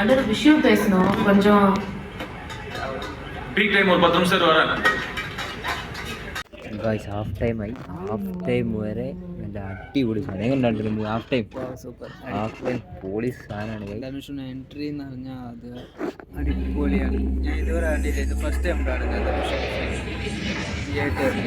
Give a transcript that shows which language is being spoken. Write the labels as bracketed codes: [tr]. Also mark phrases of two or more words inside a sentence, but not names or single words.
[ta] விஷயம் பேசணும் கொஞ்சம். [en] peak time [ta] ஒரு 10 நிமிஷம் வரேன். [en] guys half time [ml] വരെ നല്ല അടിപൊളി സാധനം. എങ്ങനെ ഉണ്ടായിരുന്നു [en] half time? [ml] സൂപ്പർ. [en] half time [ml] പൊളി സാധനമാണ് ഗൈസ്. ധനുഷിന് എൻട്രി എന്ന് പറഞ്ഞാൽ അത് അടിപൊളിയാണ്. ഞാൻ ഇതുവരെ കണ്ടില്ല, ഇത് [en] first time [ml] കാണുന്നത് തിയേറ്ററിൽ.